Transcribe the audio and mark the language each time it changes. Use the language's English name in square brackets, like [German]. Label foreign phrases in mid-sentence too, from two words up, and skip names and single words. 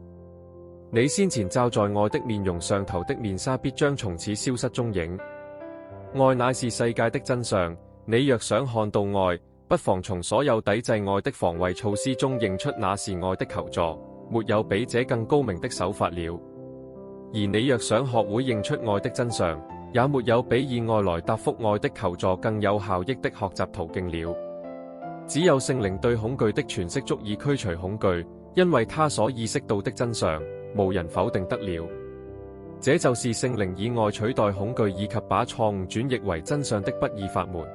[Chinese] 你先前罩在愛的面容上頭的面紗必將從此消失蹤影。愛乃是世界的真相，你若想看到愛，不妨從所有抵制愛的防衛措施中認出那是愛的求助，沒有比這更高明的手法了。而你若想學會認出愛的真相，也沒有比以愛來答覆愛的求助更有效益的學習途徑了。只有聖靈對恐懼的詮釋足以驅除恐懼，因為他所意識到的真相，無人否定得了。這就是聖靈以愛取代恐懼以及把錯誤轉譯為真相的不二法門。